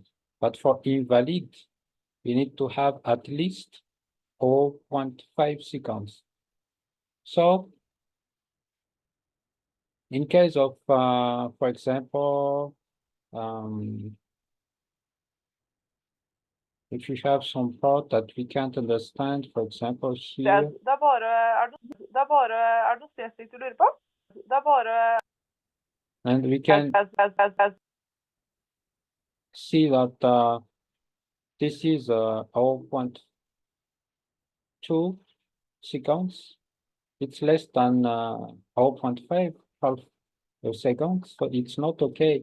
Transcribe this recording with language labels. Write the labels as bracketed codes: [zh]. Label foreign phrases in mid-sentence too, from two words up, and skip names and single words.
[en] But for invalid, we need to have at least 0.5 seconds. So in case of, for example, if we have some part that we can't understand, for example, here. [no] Det er bare noe spesifikt du lurer på? Det er bare... [en] And we can see that this is 0.2 seconds. It's less than 0.5 half a second, so it's not okay.